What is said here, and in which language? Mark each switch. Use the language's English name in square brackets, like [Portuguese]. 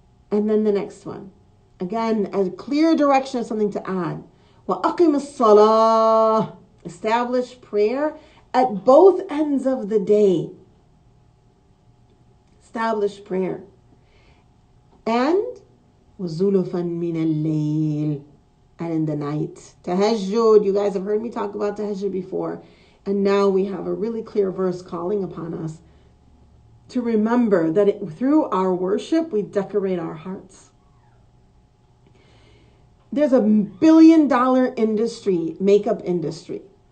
[English] And then the next one. Again, a clear direction of something to add. [Arabic] وَأَقِمِ الصَّلَاةِ. [English] Establish prayer at both ends of the day. Establish prayer. And [Arabic] وَزُلُفًا مِنَ اللَّيْلِ. [English] And in the night. Tahajjud. You guys have heard me talk about tahajjud before. And now we have a really clear verse calling upon us to remember that through our worship, we decorate our hearts. There's a $1 billion industry, makeup industry.